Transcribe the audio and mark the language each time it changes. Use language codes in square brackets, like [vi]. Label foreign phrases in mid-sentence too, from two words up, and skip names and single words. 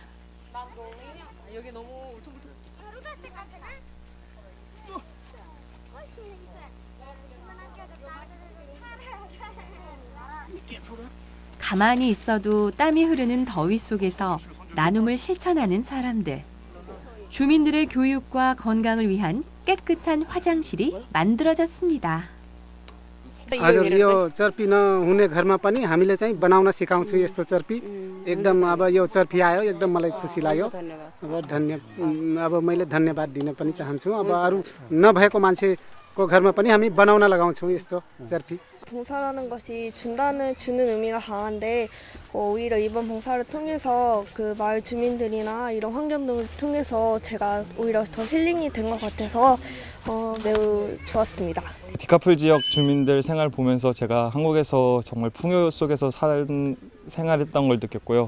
[ko] 가만히 있어도 땀이 흐르는 더위 속에서 나눔을 실천하는 사람들. 주민들의 교육과 건강을 위한 깨끗한 화장실이 만들어졌습니다. [ne] हजुर यो चर्पी नहुने घरमा पनि हामीले चाहिँ बनाउन सिकाउँछु यस्तो चर्पी एकदम अब यो चर्पी आयो एकदम मलाई खुसी लाग्यो अब मैले धन्यवाद दिन पनि चाहन्छु अब अरू नभएको मान्छेको घरमा पनि हामी बनाउन लगाउँछौँ यस्तो चर्पी [ko] 봉사라는 것이 주는 의미가 강한데 오히려 이번 봉사를 통해서 그 마을 주민들이나 이런 환경 등을 통해서 제가 오히려 더 힐링이 된 것 같아서 매우 좋았습니다. 티카풀 지역 주민들 생활 보면서 제가 한국에서 정말 풍요 속에서 생활했던 걸 느꼈고요.